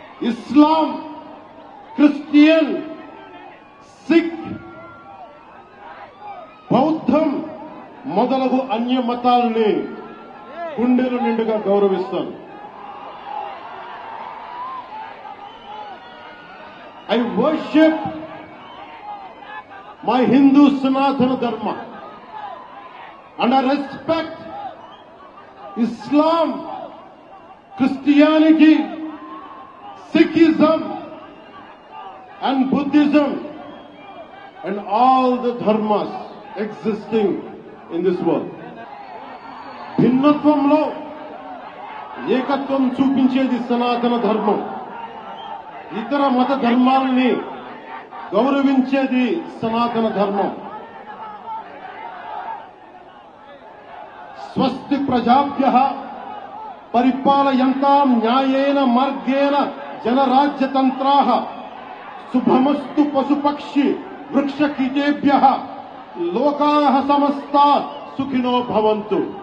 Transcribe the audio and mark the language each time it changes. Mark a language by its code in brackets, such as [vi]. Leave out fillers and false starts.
[te] ఇస్లాం, Christian, sick, బౌద్ధం మొదలగు అన్య మతాలని గుండెల నిండుగా గౌరవిస్తాను. [en] I worship my Hindu Sanatana Dharma and I respect Islam, Christianity, Sikhism and Buddhism and all the dharmas existing in this world. [te] భిన్నత్వంలో ఏకత్వం చూపించేది సనాతన ధర్మం. ఇతర మత ధర్మాలని గౌరవించేది సనాతన ధర్మం. [sa] స్వస్తి ప్రజాభ్యః పరిపాలయంతాం న్యాయేన మార్గేణ జనరాజ్యతంత్రాః శుభమస్తు పశుపక్షి వృక్షకీటేభ్యః లోకాః సమస్తాః సుఖినో భవంతు.